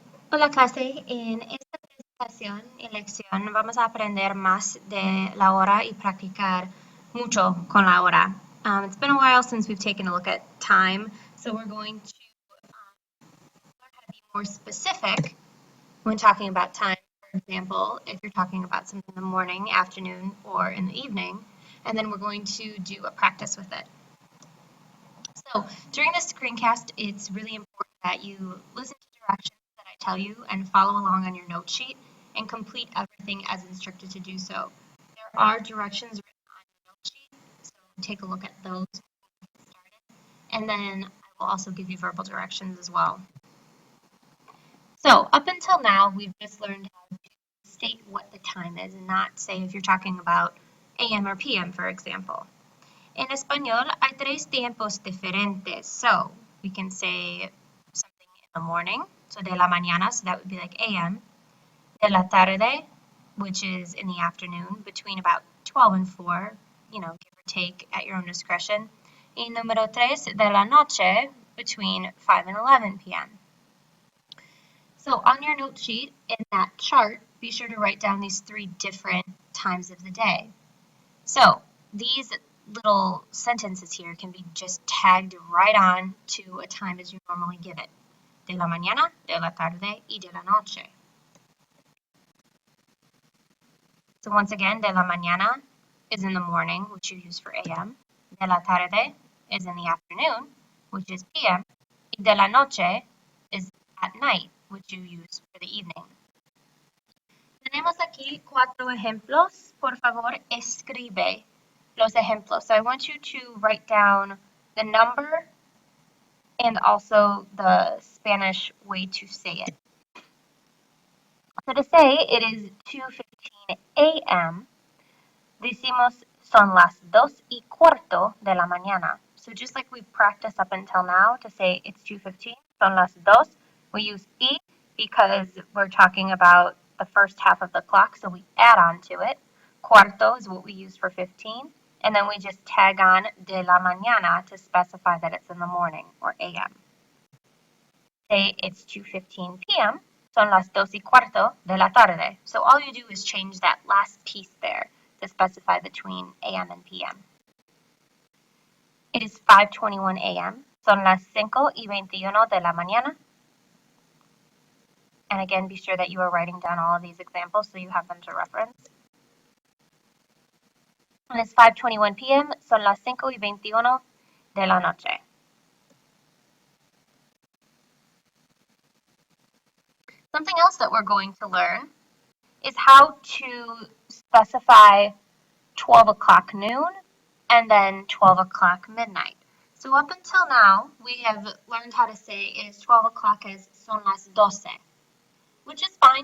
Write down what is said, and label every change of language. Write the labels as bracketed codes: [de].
[es] Hola clase, en esta presentación y lección vamos a aprender más de la hora y practicar mucho con la hora. [en] It's been a while since we've taken a look at time, so we're going to learn how to be more specific when talking about time. For example, if you're talking about something in the morning, afternoon, or in the evening, and then we're going to do a practice with it. So during this screencast, it's really important that you listen to directions that I tell you and follow along on your note sheet and complete everything as instructed to do so. There are directions written on your note sheet, so take a look at those before we get started. And then I will also give you verbal directions as well. So up until now, we've just learned how to state what the time is and not say if you're talking about AM or PM, for example. [es] En español hay tres tiempos diferentes. [en] So we can say something in the morning, so [es] de la mañana, [en] so that would be like AM. [es] De la tarde, [en] which is in the afternoon, between about 12 and 4, give or take at your own discretion. [es] Y número tres, de la noche, [en] between 5 and 11 p.m. So on your note sheet, in that chart, be sure to write down these three different times of the day. So these little sentences here can be just tagged right on to a time as you normally give it. [es] De la mañana, de la tarde, y de la noche. [en] So once again, [es] de la mañana [en] is in the morning, which you use for AM. [es] De la tarde [en] is in the afternoon, which is PM. [es] Y de la noche [en] is at night, which you use for the evening. [es] Tenemos aquí cuatro ejemplos. Por favor, escribe los ejemplos. [en] So I want you to write down the number and also the Spanish way to say it. So to say it is 2:15 a.m., [es] decimos son las 2:15 de la mañana. [en] So just like we practiced up until now to say it's 2:15, [es] son las 2, [en] we use y because we're talking about the first half of the clock, so we add on to it. Cuarto is what we use for 15, and then we just tag on [es] de la mañana [en] to specify that it's in the morning or AM. Say it's 2:15 p.m., [es] son las 2:15 de la tarde. [en] So all you do is change that last piece there to specify between AM and PM. It is 5:21 a.m., [es] son las 5:21 de la mañana. [en] And again, be sure that you are writing down all of these examples so you have them to reference. And it's 5:21 p.m., [es] son las 5:21 de la noche. [en] Something else that we're going to learn is how to specify 12 o'clock noon and then 12 o'clock midnight. So up until now, we have learned how to say is 12 o'clock as [es] son las 12, [en] which is fine.